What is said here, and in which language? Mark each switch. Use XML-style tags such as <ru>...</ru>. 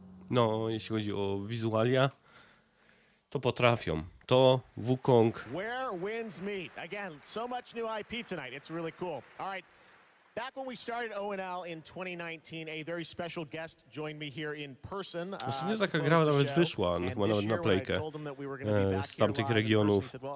<pl>No, jeśli chodzi o wizualia, to potrafią. To Wukong.</pl> <en>Where winds meet. Again, so much new IP tonight. It's really cool. All right. Back when we started ONL in 2019, a very special guest joined me here in person.</en> <pl>Ostatnio taka gra nawet wyszła, chyba nawet na playkę, z tamtych regionów.</pl>